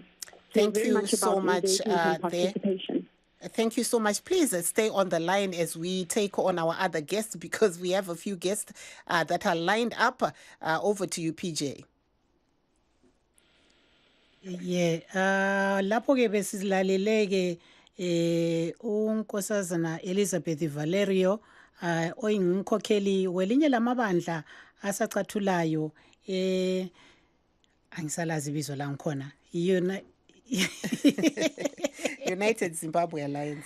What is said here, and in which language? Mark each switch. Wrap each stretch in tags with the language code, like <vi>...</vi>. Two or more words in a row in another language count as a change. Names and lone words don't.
<en>Thank you so much. Participation. Thank you so much. Please stay on the line as we take on our other guests, because we have a few guests that are lined up. Over to you, PJ. Yeah,</en> <nd>lapho ke besilaleleke unkosazana Elizabeth Valerio oyingumkhokheli welinye lamabandla asacathulayo angisalazi ibizo la ngikhona United Zimbabwe Alliance.</nd>